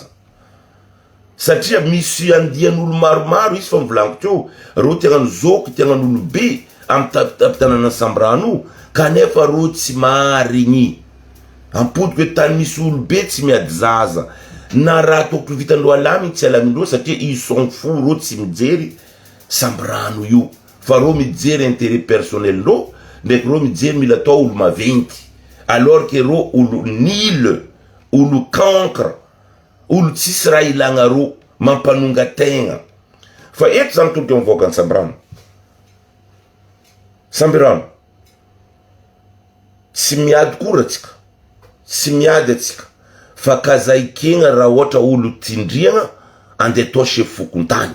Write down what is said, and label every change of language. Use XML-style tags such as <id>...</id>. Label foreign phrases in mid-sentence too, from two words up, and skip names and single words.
<mg>Satria misy andian'olo maromaro izy fa mivolaniko teo, ro tiagnano zoky tiagnan'olo be amin'ny tapitanana Sambrano, kanefa ro tsy marigny. Ampodiko hoe tany misy olo be tsy miady zaza, na raha tokotro vitandro alamy tsy alamindreo satria</mg> <fr>ils sont fous,</fr> <mg>ro tsy mijery Sambrano io, fa ro mijery</mg> <fr>intérêt personnel</fr> <mg>ro, ndraiky ro mijery mila atao olo maventy,</mg> <fr>alors que</fr> <mg>ro olo nil, olo cancre, olo tsisy raha ilagna ro mampanonga tegna. Fa eto zany toloky mivoaka ny Sambrano. Sambrano tsy miady kora atsika, tsy miady atsika, fa kazaikegna raha ohatra olo tindriagna andeha atao chef fokontany.</mg>